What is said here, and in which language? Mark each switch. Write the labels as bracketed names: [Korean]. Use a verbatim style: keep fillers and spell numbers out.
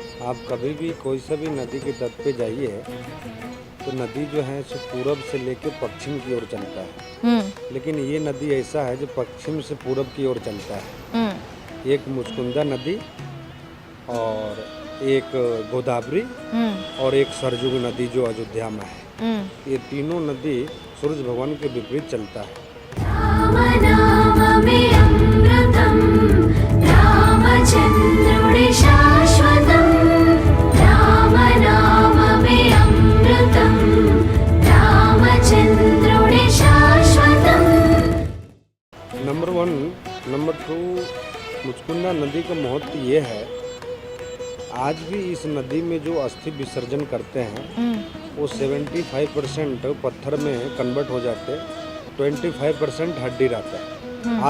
[Hindi] आप कभी भी कोई सा भी नदी के तट पे जाइए तो नदी जो है सो पूरब से लेकर पश्चिम की ओर चलता है, लेकिन ये नदी ऐसा है जो पश्चिम से पूरब की ओर चलता है। एक मुचकुंदा नदी और एक गोदावरी और एक सरजू नदी जो अयोध्या में है, ये तीनों नदी सूर्य भगवान के विपरीत चलता है। [Telugu] రామనామమే అమృతం, రామచంద్రుడి శాశ్వతం, రామనామమే అమృతం, రామచంద్రుడి శాశ్వతం. [Hindi] Number one number two Muchkunda नदी का महत्व ये है, आज भी इस नदी में जो अस्थि विसर्जन करते हैं वो पचहत्तर परसेंट पत्थर में कन्वर्ट हो जाते हैं, पच्चीस परसेंट हड्डी रहता है।